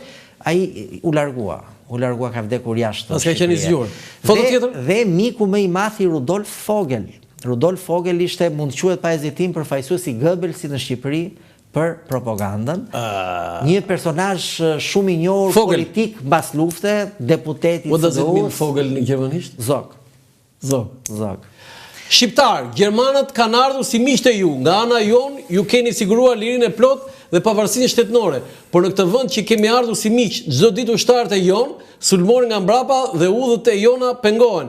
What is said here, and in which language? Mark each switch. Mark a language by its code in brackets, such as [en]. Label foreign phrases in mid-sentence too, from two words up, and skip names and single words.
[sq] Ai u largua. Ka vdekur jashtë. As ka qenë i zgjuar. Foto tjetër? Dhe miku më i madh i Rudolf Vogel. Rudolf Vogel ishte, mund të quhet pa hezitim, përfaqësuesi i Goebbelsit në Shqipëri, për propagandën. Një personazh shumë i njohur politik mbas lufte, deputeti. [en] What does it mean [sq] Vogel në gjermanisht? Zog. Zog. Shqiptar, gjermanët kanë ardhur si miqtë e ju. Nga ana jon, ju keni siguruar lirinë e plot dhe pavarësinë shtetënore. Por në këtë vend që kemi ardhur si miq, çdo ditë ushtarët e jon sulmohen nga mbrapa dhe udhët e jona pengohen.